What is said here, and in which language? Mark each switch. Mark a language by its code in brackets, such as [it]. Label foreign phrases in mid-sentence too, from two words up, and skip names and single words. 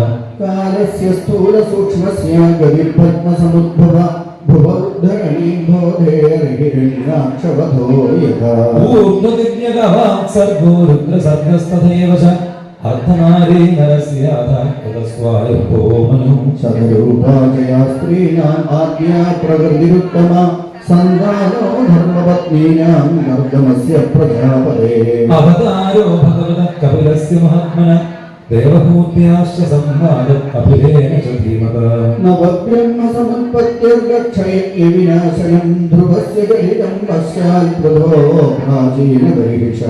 [sa] कालस्य स्थूलसूक्ष्मस्य गतिपद्मसमुद्भव भुवोद्धरणीं बोधेर्हिरण्याक्षवधो यथा ऊर्ध्वदिव्यगवाक् सर्गो रुद्रसर्गस्तथैव च अर्धनारीनरस्याथ ततस्वायुर्भो मनुः सदरूपाजया स्त्रीणाम् आद्या प्रकृतिरुत्तमा സന്താനോ ധർമ്മപത്നീനാം നർദ്ദമസ്യ പ്രജാപതേ. അവതാരോ ഭഗവത കപിലസ്യ മഹാത്മന ദേവഭൂത്യാശ്ച സംവാദം അഭിധേന ച ധീമത. നവബ്രഹ്മസമുത്പത്തിർഗക്ഷയ വിനാശനം ധ്രുവസ്യ ഗലിതം പശ്ചാത് പ്രഭോ പ്രാചീനപരിഷാ.